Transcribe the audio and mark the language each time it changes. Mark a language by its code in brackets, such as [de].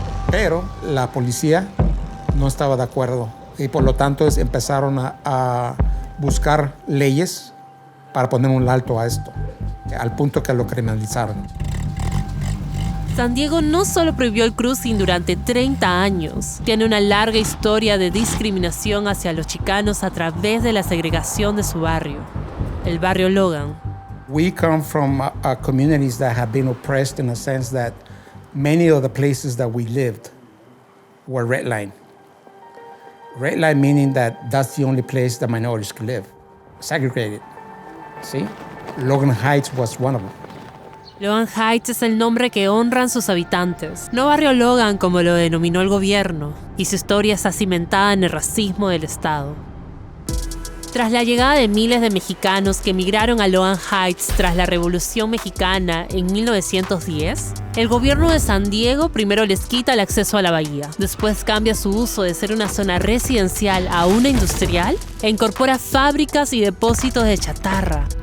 [es] Pero la policía no estaba de acuerdo y por lo tanto empezaron a buscar leyes para poner un alto a esto, al punto que lo criminalizaron. San Diego no solo prohibió el cruising durante 30 años, tiene una larga historia de discriminación hacia los chicanos a través de la segregación de su barrio, el barrio Logan. [en] We come from communities that have been oppressed in a sense that many of the places that we lived were red line. Red line meaning that that's the only place that minorities could live, segregated. See? Logan Heights was one of them. [es] Logan Heights es el nombre que honran sus habitantes, no Barrio Logan como lo denominó el gobierno, y su historia está cimentada en el racismo del Estado. Tras la llegada de miles de mexicanos que emigraron a Logan Heights tras la Revolución Mexicana en 1910, el gobierno de San Diego primero les quita el acceso a la bahía, después cambia su uso de ser una zona residencial a una industrial e incorpora fábricas y depósitos de chatarra.